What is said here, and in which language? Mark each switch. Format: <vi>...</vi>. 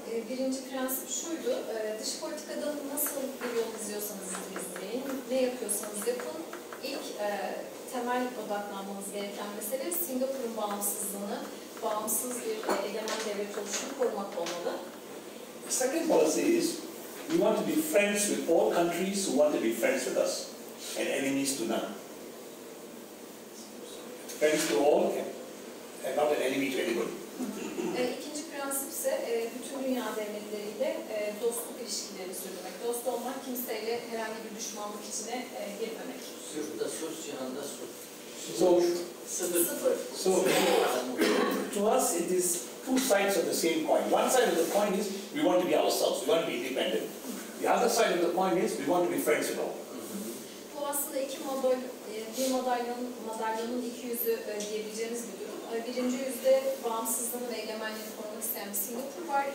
<tr>Birinci prensip şuydu, dış politikada nasıl bir yol izliyorsanız izleyin, ne yapıyorsanız yapın. İlk temel odaklanmanız gereken mesele Singapur'un bağımsızlığını, bağımsız bir egemen devlet oluşunu korumak olmalı.</tr> <en>The second policy is, we want to be friends with all countries who want to be friends with us, and enemies to none. Friends to all, and not an enemy to anybody.</en> <tr>İkinci prensip ise bütün dünya devletleriyle dostluk ilişkileri sürdürmek. Dost olmak, kimseyle herhangi bir düşmanlık içine girmemek. Sırda sus, cihanda sus.</tr> <en>So,</en> <tr>Sıfır.</tr> <en>So, to us it is two sides of the same coin. One side of the coin is we want to be ourselves, we want to be independent. The other side of the coin is we want to be friends with all.</en> <tr>Bu aslında bir madalyonun iki yüzü diyebileceğimiz bir durum. Birinci yüzde bağımsızlığını ve egemenliğini korumak isteyen bir Singapur var.</tr>